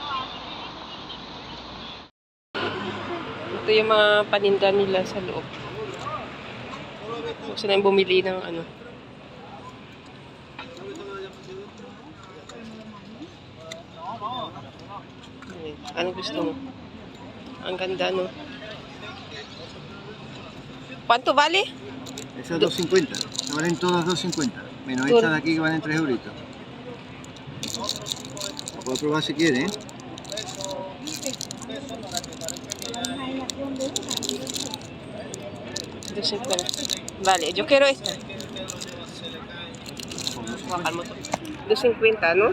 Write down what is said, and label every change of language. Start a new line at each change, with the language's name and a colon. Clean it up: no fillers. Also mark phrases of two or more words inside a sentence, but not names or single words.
Filipino: Ito yung mga paninda nila sa loob. Gusto na yung bumili ng ano. Ano gusto mo? Ang ganda,
Spanish: no? ¿Cuánto vale? Eso es 2.50. Se valen todas 2.50. Menos estas de aquí que valen 3 euritos. Lo puedo probar si quiere, ¿eh? Vale, yo quiero esta. 2.50, ¿no?